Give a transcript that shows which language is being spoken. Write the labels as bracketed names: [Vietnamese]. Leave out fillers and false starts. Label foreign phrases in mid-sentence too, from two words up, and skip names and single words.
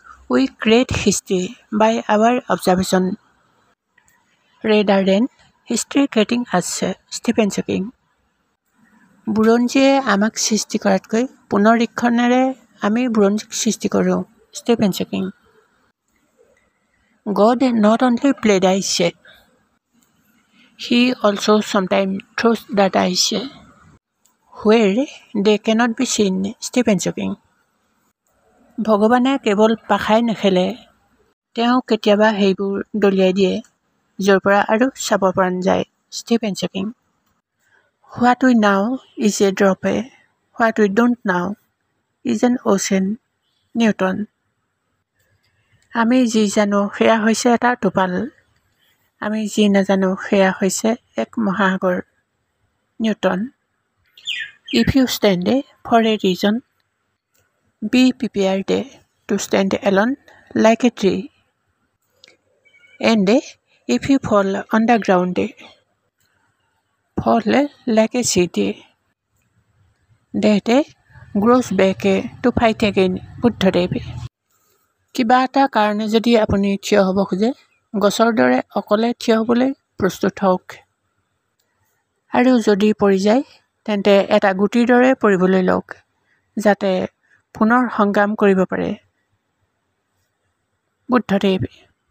[English] We create history by our observation rather than history creating us, Stephen Hawking. [Assamese] বুৰঞ্জীয়ে আমাক সৃষ্টি কৰাতকৈ পুনৰীক্ষণেৰে আমি বুৰঞ্জীক সৃষ্টি কৰোঁ, Stephen Hawking. [English] God not only played dice, He also sometimes throws the dice where they cannot be seen, Stephen Hawking. [Assamese] ভগৱানে কেৱল পাখাই নেখেলে, তেওঁ কেতিয়াবা সেইবোৰ দলিয়াই দিয়ে য'ৰ পৰা আৰু চাব পৰা নাযায়, Stephen Hawking. [English] What we know is a drop, what we don't know is an ocean, Newton. [Assamese] আমি যি জানো সেয়া হৈছে এটা টোপাল, আমি যি নাজানো সেয়া হৈছে এক মহাসাগৰ, Newton. [English] If you stand for a reason, be prepared to stand alone like a tree. And if you fall on the ground, fall like a seed that grows back to fight again, বুদ্ধদেৱ. [Assamese] কিবা এটা কাৰণে যদি আপুনি থিয় হ'ব খোজে, গছৰ দৰে অকলে থিয় হ'বলৈ প্ৰস্তুত হওক। আৰু যদি পৰি যায়, তেন্তে এটা গুটিৰ দৰে পৰিবলৈ লওক, যাতে পুনৰ সংগ্ৰাম কৰিব পাৰে, বুদ্ধদেৱ.